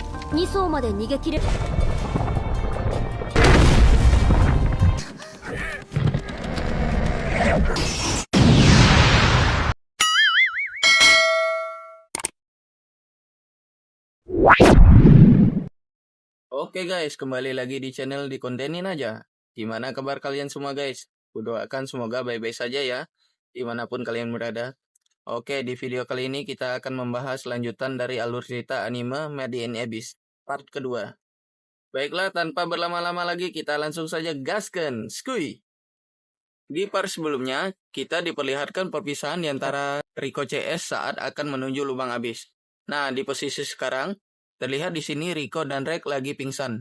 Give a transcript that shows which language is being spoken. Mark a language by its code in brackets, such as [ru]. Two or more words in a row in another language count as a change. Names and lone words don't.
[ja] 2 層まで逃げ切れ。 [id] Oke guys, kembali lagi di channel Dikontenin aja. Gimana kabar kalian semua guys? Kudoakan semoga baik-baik saja ya, dimanapun kalian berada. Oke, di video kali ini kita akan membahas lanjutan dari alur cerita anime Made in Abyss, part kedua. Baiklah, tanpa berlama-lama lagi kita langsung saja gaskan, skuy! Di part sebelumnya, kita diperlihatkan perpisahan di antara Riko CS saat akan menuju lubang abyss. Nah, di posisi sekarang, terlihat di sini Riko dan Rek lagi pingsan.